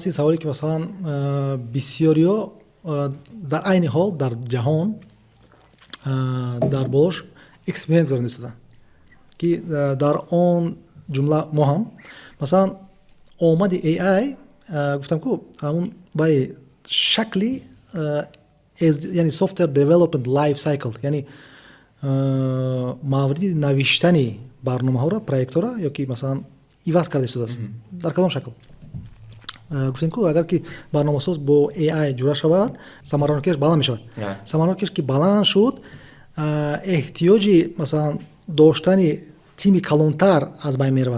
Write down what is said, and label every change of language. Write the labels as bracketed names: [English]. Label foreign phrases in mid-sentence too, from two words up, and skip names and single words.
[Tajik] Ин саволе ки масалан бисёриҳо дар айни ҳол дар ҷаҳон дар болош эксперимент гузаронида истода ки дар он ҷумла мо ҳам масалан омади AI гуфтам ку ҳамун вай шакли яъне [English] software development life cycle, [Tajik] яъне мавриди навиштани барномаҳоро, проектҳоро ёки масалан иваз карда истодааст. Дар кадом шакл? Гуфтем ку агар ки барномасоз бо AI ҷура шавад, самаранокиаш баланд мешавад. Самаранокиаш ки баланд шуд, эҳтиёҷи масалан доштани тими калонтар аз байн меравад.